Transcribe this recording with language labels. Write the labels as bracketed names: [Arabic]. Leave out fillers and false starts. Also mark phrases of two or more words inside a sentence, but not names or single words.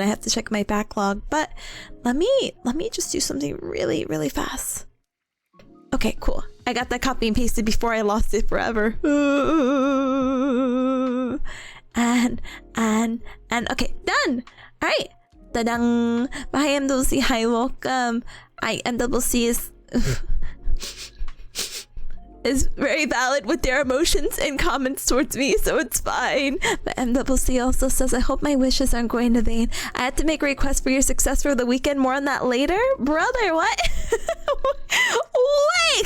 [English] I have to check my backlog, but let me just do something really fast. Okay, cool. I got that copy and pasted before I lost it forever. And okay, done. All right, da-dang. Hi, MWC. Hi, welcome. MWC is very valid with their emotions and comments towards me, so it's fine. But MWC also says, I hope my wishes aren't going to vain. I had to make a request for your success for the weekend. More on that later. Brother, what? Wait.